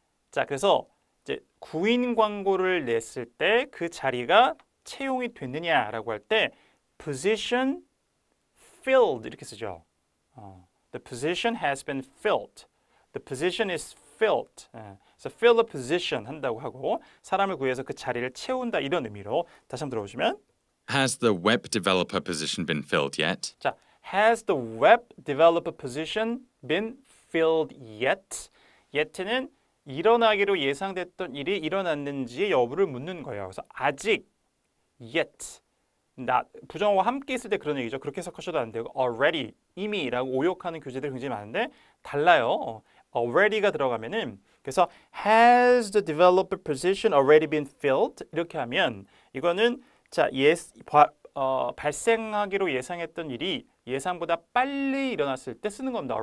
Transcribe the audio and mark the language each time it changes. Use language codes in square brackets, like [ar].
[ko] 자, 그래서 이제 구인 광고를 냈을 때 그 자리가 채용이 됐느냐라고 할 때 position filled 이렇게 쓰죠. [en] The position has been filled. The position is filled. [ko] 그래서 fill a position 한다고 하고 사람을 구해서 그 자리를 채운다 이런 의미로 다시 한번 들어보시면 [en] Has the web developer position been filled yet? 자, has the web developer position been filled yet? [ko] yet는 일어나기로 예상됐던 일이 일어났는지의 여부를 묻는 거예요. 그래서 아직 yet 부정어와 함께 있을 때 그런 얘기죠. 그렇게 해석하셔도 안 되고 already 이미라고 오역하는 교재들이 굉장히 많은데 달라요. already가 들어가면은 그래서 [en] has the developer position already been filled [ko] 이렇게 하면 이거는 자 발생하기로 예상했던 일이 예상보다 빨리 일어났을 때 쓰는 겁니다.